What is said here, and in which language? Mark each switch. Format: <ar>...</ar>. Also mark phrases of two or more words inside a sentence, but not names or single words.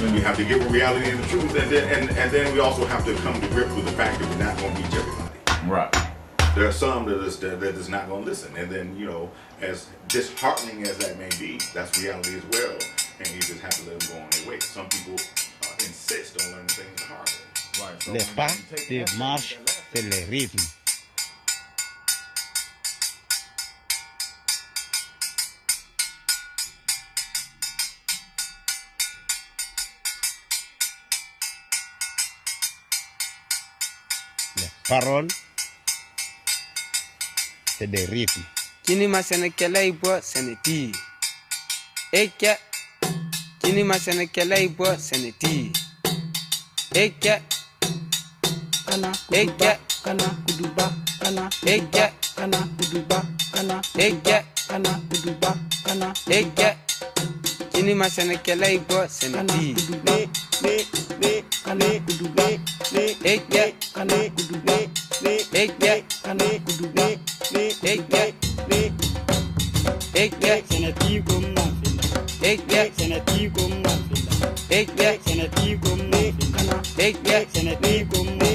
<en>And we have to give them reality and the truth, and then we also have to come to grips with the fact that we're not going to reach everybody. Right. There are some that is not going to listen, and then, you know, as disheartening as that may be, that's reality as well, and you just have to let them go on their way. Some people insist on learning things the hard way. Right. So</en> <fr>Le pas de marche, c'est le rythme. Les paroles, c'est des rythmes. Kini masene kela ibo seneti. Eke. Kini masene kela ibo seneti. Eke. Kana eke. Kana kuduba. Kana eke. Kana kuduba. Kana eke. Kana kuduba. Kana eke. Kini masene kela ibo seneti. Kana kuduba. Eke. Kana kuduba. Eke. Kana kuduba. Eke. Eke seneti gumma eke seneti gumma eke seneti gumma kana eke seneti gumma</fr>